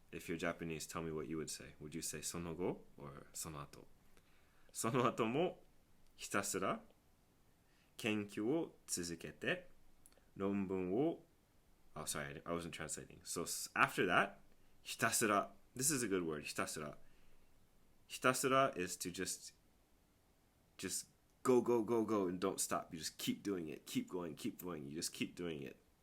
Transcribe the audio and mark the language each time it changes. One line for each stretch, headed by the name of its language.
English: If you're Japanese, tell me what you would say. Would you say その後 or その後？
Japanese: その後もひたすら研究を続けて論文を
English: Oh, sorry, I wasn't translating. So after that, ひたすら This is a good word, ひたすら ひたすら is to just go, go, go, go, and don't stop. You just keep doing it. Keep going, keep going. You just keep doing it.